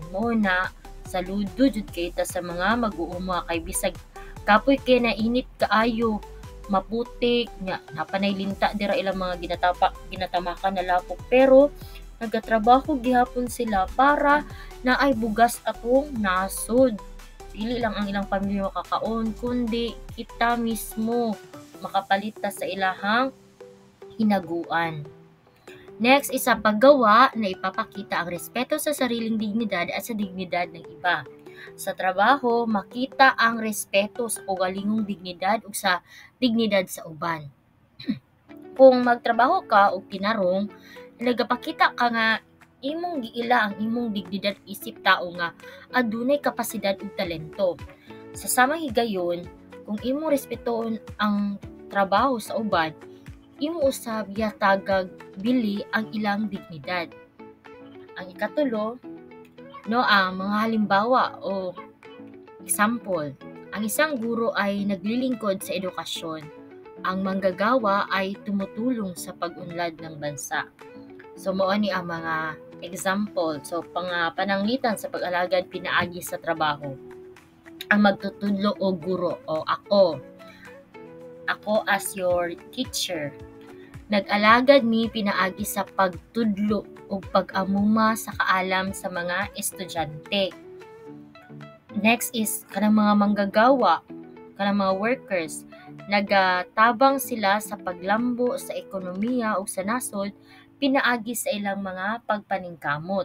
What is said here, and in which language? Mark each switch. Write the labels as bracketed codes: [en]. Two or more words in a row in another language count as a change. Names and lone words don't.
[ceb] Mo na saludo jud kay ta sa mga mag-uuma kay bisag kapoy kay na init kaayo, maputik nga napanay linta dira ilang mga ginatamakan na lapok, pero nagatrabaho gihapon sila para naay bugas atong nasod. Dili lang ang ilang pamilya makakaon, kundi kita mismo makapalita sa ilahang hinaguan. [tl] Next is ang paggawa na ipapakita ang respeto sa sariling dignidad at sa dignidad ng iba. [ceb] Sa trabaho, makita ang respeto sa kaugalingong dignidad ug sa dignidad sa uban. Kung magtrabaho ka og tinarong, nagapakita ka nga imong giila ang imong dignidad isip tao nga adunay kapasidad ug talento. Sa samang higayon, kung imong respetoon ang trabaho sa uban, imo usab yatagag bili ang ilang dignidad. Ang ikatulo, no, ang mga halimbawa o example. [tl] Ang isang guro ay naglilingkod sa edukasyon. Ang manggagawa ay tumutulong sa pag-unlad ng bansa. [ceb] So mao ni ang mga example. So pananglitan sa pag-alagad pinaagi sa trabaho. Ang magtutudlo o guro o ako [en] as your teacher, [ceb] nag-alagad mi pinaagi sa pagtudlo o pag-amuma sa kaalam sa mga estudyante. Next is kanang mga manggagawa, kanang mga workers, nagatabang sila sa paglambo sa ekonomiya o sa nasod pinaagi sa ilang mga pagpaningkamot.